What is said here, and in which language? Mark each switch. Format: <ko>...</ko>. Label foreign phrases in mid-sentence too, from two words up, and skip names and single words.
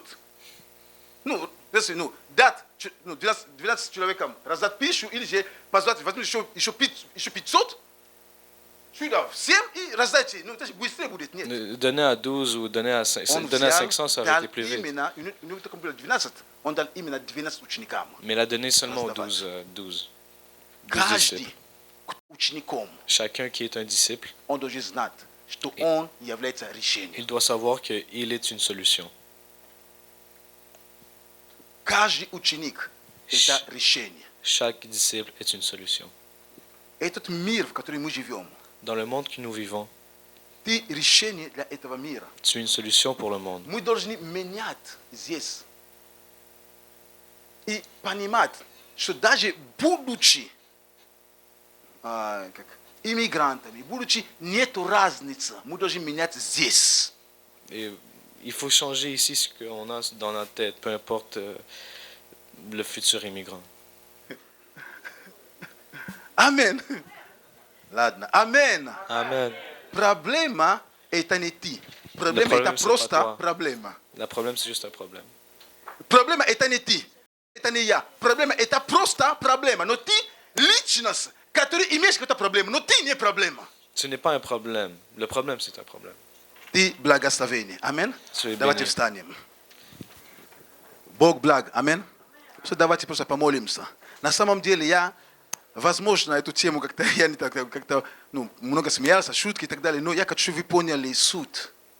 <ru>Ну, если, дать 12 человекам раздать пищу, или же позвать, возьмите еще 500, сюда всем и раздайте. Ну, это же быстрее будет, нет.</ru> <fr>Donner à 12 ou donner à 500, ça aurait été plus vite.</fr> <ru>Он дал именно 12 ученикам.</ru> <fr>Mais il a donné seulement aux 12</fr> <ru>Каждый</ru> <fr>disciples.</fr> <ru>учеником,</ru> <fr>Chacun qui est un disciple,</fr> <ru>он должен знать, что он является решением.</ru> <fr>il doit savoir qu'il est une solution.</fr> <ru>Каждый ученик – это решение.</ru> <fr>Chaque disciple est une solution.</fr> <ru>Этот мир, в котором мы живем,</ru> <fr>Dans le monde que nous vivons,</fr> <ru>ты решение для этого мира.</ru> <fr>tu es une solution pour le monde.</fr> <ru>Мы должны менять здесь. И понимать, что даже будучи иммигрантами, будучи нету разницы, мы должны менять здесь.</ru> <fr>Et il faut changer ici ce qu'on a dans notre tête, peu importe le futur immigrant.</fr> <ru>Amen. Ладно. Amen.</ru> <fr>Amen.</fr> <ru>Проблема это не ты. Проблема</ru> <fr>problème,</fr> <ru>это</ru> <fr>c'est</fr> <ru>просто</ru> <fr>pas toi.</fr> <ru>проблема.</ru> <fr>Le problème, c'est juste un problème.</fr> <ru>Проблема это не ты. Это не я. Проблема это просто проблема. Но ты личность, которая имеешь какую-то проблему, но ты не проблема.</ru> <fr>Ce n'est pas un problème. Le problème, c'est un problème.</fr> <ru>Ты благословение. Амин.</ru> <fr>Tu es</fr> <ru>Давайте</ru> <fr>béni.</fr> <ru>встанем. Бог благ. Амин. Давайте просто помолимся. На самом деле я, возможно, эту тему как-то я не так, как-то много смеялся, шутки и так далее, но я хочу, чтобы вы поняли суть.</ru>